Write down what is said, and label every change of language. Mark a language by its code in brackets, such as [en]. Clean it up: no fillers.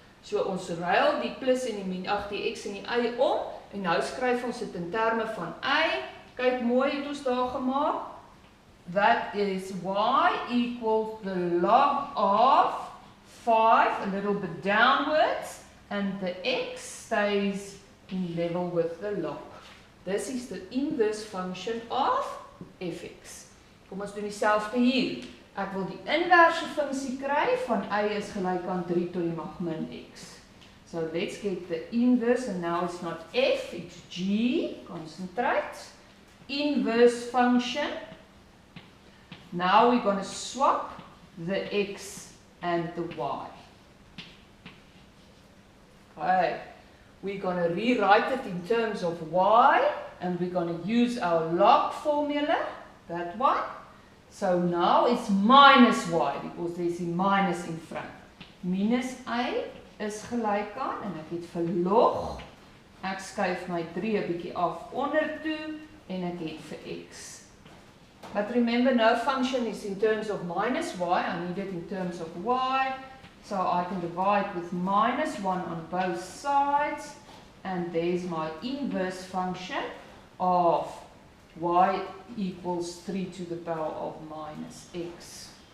[af] So ons ruil die plus en die min, die x en die y om, en nou skryf ons dit in terme van y. Kyk mooi het ons daar gemaak. [en] That is y equals the log of 5, a little bit downwards, and the x stays in level with the log. This is the inverse function of fx. [af] Kom ons doen dieselfde hier. Ek wil die inverse funksie kry van y is gelyk aan 3 tot die mag min x. [en] So let's get the inverse, and now it's not f, it's g. Concentrate. Inverse function. Now we're going to swap the x and the y. Okay. We're going to rewrite it in terms of y, and we're going to use our log formula, that one. So now it's minus y, because there's a minus in front. Minus a [af] is gelyk aan, en ek het vir log, ek skuif my 3 'n bietjie af onder toe, en ek het vir x. [en] But remember, no function is in terms of minus y, I need it in terms of y, so I can divide with minus 1 on both sides, and there's my inverse function of y equals 3 to the power of minus x.